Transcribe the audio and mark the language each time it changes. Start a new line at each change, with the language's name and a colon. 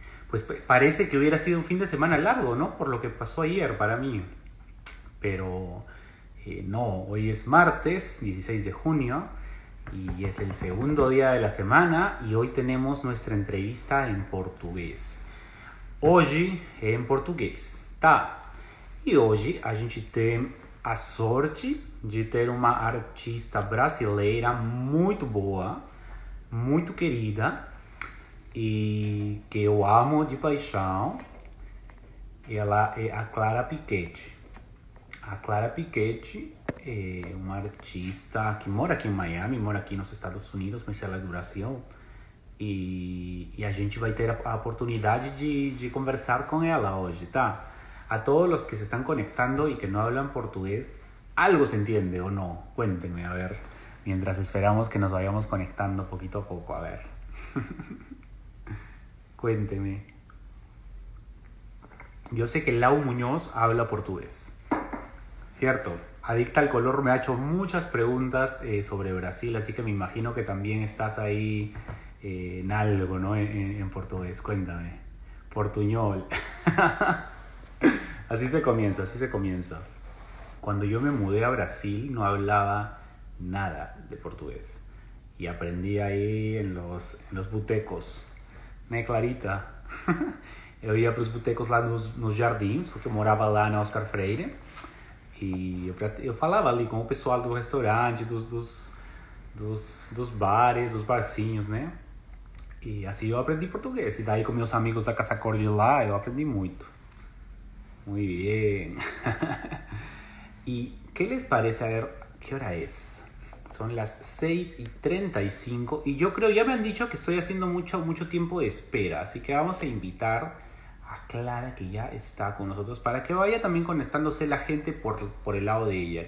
Spanish: pues parece que hubiera sido un fin de semana largo, ¿no? Por lo que pasó ayer para mí. Pero no, hoy es martes 16 de junio y es el segundo día de la semana y hoy tenemos nuestra entrevista en português.
Portuguese: Hoje é em português, tá? E hoje a gente tem a sorte de ter uma artista brasileira muito boa, muito querida e que eu amo de paixão. Ela é a Clara Piquete. A Clara Piquete é uma artista que mora aqui em Miami, mora aqui nos Estados Unidos, mas ela é do Brasil. E a gente vai ter a oportunidade de conversar com ela hoje, tá?
Spanish: A todos los que se están conectando y que no hablan portugués, ¿algo se entiende o no? Cuéntenme, a ver, mientras esperamos que nos vayamos conectando poquito a poco, a ver. Cuéntenme. Yo sé que Lau Muñoz habla portugués, ¿cierto? Adicta al color me ha hecho muchas preguntas sobre Brasil, así que me imagino que también estás ahí en algo, ¿no? En portugués, cuéntame. Portuñol. Así se comienza, así se comienza. Cuando yo me mudé a Brasil no hablaba nada de portugués. Y aprendí ahí en los botecos.
Portuguese: Né, Clarita? Eu ia para os botecos lá nos jardins, porque eu morava lá na Oscar Freire. E eu falava ali com o pessoal do restaurante, dos bares, dos barcinhos, né? E assim eu aprendi português. E daí com meus amigos da Casa Cor de lá, eu aprendi muito.
Spanish: Muy bien. ¿Y qué les parece? A ver, ¿qué hora es? Son las 6:35 y yo creo, ya me han dicho que estoy haciendo mucho tiempo de espera, así que vamos a invitar a Clara, que ya está con nosotros, para que vaya también conectándose la gente por el lado de ella.